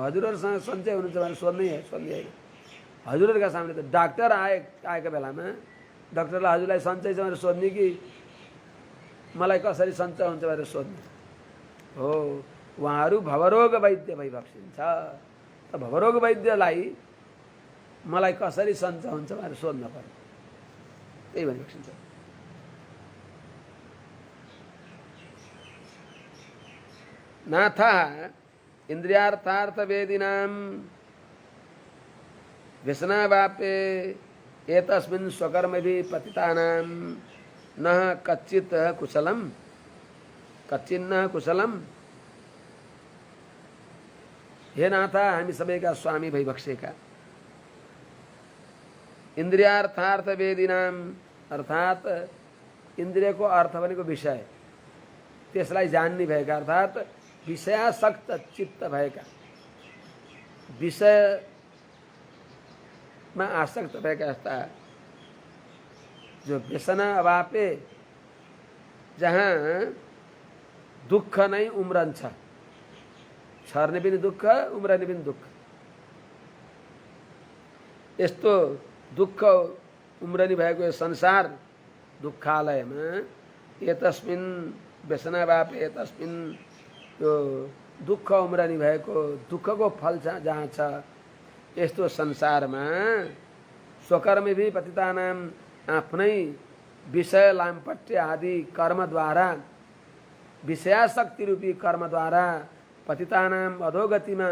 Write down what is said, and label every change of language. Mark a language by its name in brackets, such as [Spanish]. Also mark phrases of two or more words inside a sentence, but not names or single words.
[Nepali] हजुरहरूसँग सञ्चय हुनुहुन्छ भने सोध्नै होइन। हजुरहरूका सामने त डाक्टर आएका बेलामा डाक्टरलाई हजुरलाई सञ्चय छ भनेर सोध्ने कि मलाई कसरी सञ्चय हुन्छ भनेर सोध्ने हो। उहाँहरू भवरोग वैद्य भइबक्सिन्छ। त भवरोग वैद्यलाई मलाई कसरी सञ्चय हुन्छ भनेर सोध्न पर्यो, त्यही भनिबक्सिन्छ। [Sanskrit] नाथा इन्द्रियार्थार्थ वेदिनां व्यसनावापे एतस्मिन् स्वकर्मभिः पतितानां न कच्चित कुशलम कच्चिन्न कुशलम। [Nepali] हे नाथा, हामी सबैका स्वामी भइबक्सेका [Sanskrit] इन्द्रियार्थार्थ वेदिनाम, [Nepali] अर्थात इन्द्रियको अर्थ भनेको विषय, त्यसलाई जान्ने भएका, अर्थात विषयासक्त चित्त भएका, विषयमा आसक्त भएका यस्ता जो [Sanskrit] व्यसना अभापे [Nepali] जहाँ दुःख नै उम्रन्छ, छर्ने पनि दुःख, उम्रने पनि दुःख, यस्तो दुःख उम्रनी भएको यो संसार दुःखालयमा [Sanskrit] एतस्मिन् व्यसनाभापे एतस्मिन् [Nepali] यो दुःख उम्रनी भएको दुःखको फल जहाँ छ, यस्तो संसारमा [Sanskrit] स्वकर्मभी पतितानाम, [Nepali] आफ्नै विषय लामपट्य आदि कर्मद्वारा, विषयाशक्ति रूपी कर्मद्वारा पतितानाम अधोगतिमा